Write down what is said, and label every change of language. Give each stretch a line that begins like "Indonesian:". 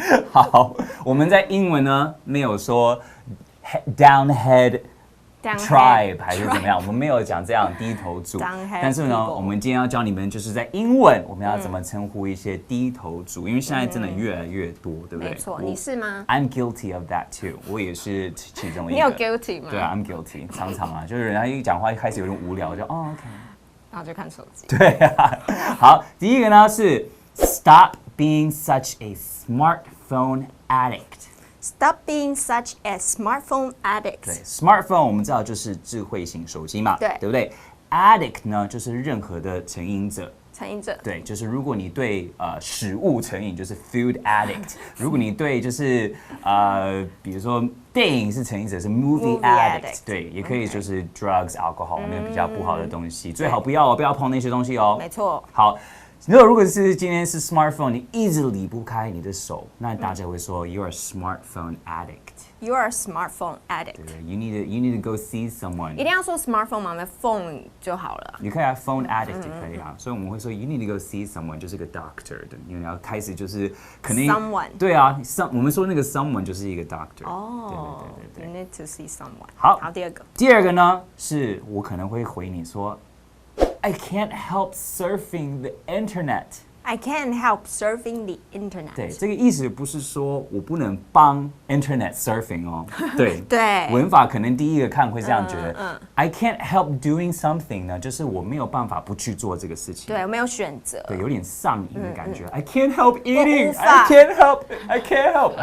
Chinese: 好，我们在英文呢没有说
English: down head tribe
Chinese: 还是怎么样，我们没有讲这样低头族。但是呢，我们今天要教你们就是在英文我们要怎么称呼一些低头族，因为现在真的越来越多，对不对？没错，你是吗
English: ？I'm guilty of that too，
Chinese: 我也是其中一个。你有 guilty 吗？对啊 ，
English: I'm guilty，
Chinese: 常常啊，就是人家一讲话一开始有点无聊，我就OK，然后就看手机。对啊，好，第一个呢是
English: Stop being such a smartphone addict。
Chinese: Stop
English: being such a smartphone addict。
Chinese: 对 ，smartphone 我们知道就是智慧型手机嘛，对不对 ？Addict 呢就是任何的成瘾者。成瘾者。对，就是如果你对食物成瘾，就是 food addict；如果你对就是比如说电影是成瘾者，是 movie addict。对，也可以就是 drugs、alcohol 那个比较不好的东西，最好不要碰那些东西哦。没错。好。如果是今天是 smartphone， 你一直离不开你的手，那大家会说
English: you're a smartphone addict。
Chinese: You're
English: a smartphone addict。对 ，you need to go see someone。
Chinese: 一定要说 smartphone 吗？那 phone 就好了。你可以phone addict 也可以啊，所以我们会说
English: you need to go see someone，
Chinese: 就是个 doctor 的，因为你要开始就是肯定
English: someone。
Chinese: 对啊，我们说那个 someone 就是一个 doctor。
English: 哦，对。You need to see someone。
Chinese: 好，第二个呢是我可能会回你说。
English: I can't help surfing the internet. I can't help surfing the internet.
Chinese: 对，这个意思不是说我不能帮 internet surfing 哦。对，对，文法可能第一个看会这样觉得。
English: I can't help doing something
Chinese: 呢，就是我没有办法不去做这个事情。对，我没有选择。对，有点上瘾的感觉。
English: I can't help eating. I can't help. I can't help.